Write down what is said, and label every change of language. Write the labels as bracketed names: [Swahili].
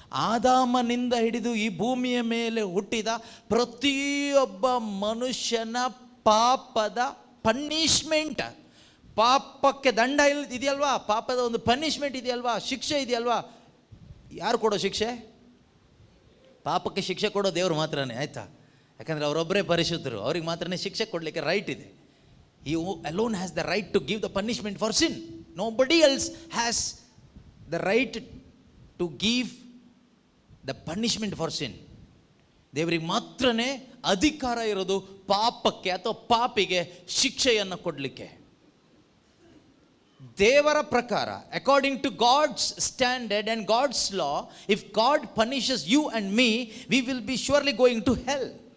[Kannada] ಆದಾಮನಿಂದ ಹಿಡಿದು ಈ ಭೂಮಿಯ ಮೇಲೆ ಹುಟ್ಟಿದ ಪ್ರತಿಯೊಬ್ಬ ಮನುಷ್ಯನ ಪಾಪದ ಪನಿಷ್ಮೆಂಟ್. ಪಾಪಕ್ಕೆ ದಂಡ ಇದೆಯಲ್ವಾ, ಪಾಪದ ಒಂದು ಪನಿಷ್ಮೆಂಟ್ ಇದೆಯಲ್ವಾ, ಶಿಕ್ಷೆ ಇದೆಯಲ್ವಾ. ಯಾರು ಕೊಡೋ ಶಿಕ್ಷೆ? ಪಾಪಕ್ಕೆ ಶಿಕ್ಷೆ ಕೊಡೋ ದೇವರು ಮಾತ್ರನೇ, ಆಯಿತಾ? ಯಾಕಂದರೆ ಅವರೊಬ್ಬರೇ ಪರಿಶುದ್ಧರು, ಅವ್ರಿಗೆ ಮಾತ್ರನೇ ಶಿಕ್ಷೆ ಕೊಡಲಿಕ್ಕೆ ರೈಟ್ ಇದೆ. [English] He alone has the right to give the punishment for sin. Nobody else has the right to give the punishment for sin. [Kannada] ದೇವರಿಗೆ ಮಾತ್ರನೇ ಅಧಿಕಾರ ಇರೋದು ಪಾಪಕ್ಕೆ ಅಥವಾ ಪಾಪಿಗೆ ಶಿಕ್ಷೆಯನ್ನು ಕೊಡಲಿಕ್ಕೆ. ದೇವರ ಪ್ರಕಾರ, [English] According to God's standard and God's law, if God punishes you and me, we will be surely going to hell.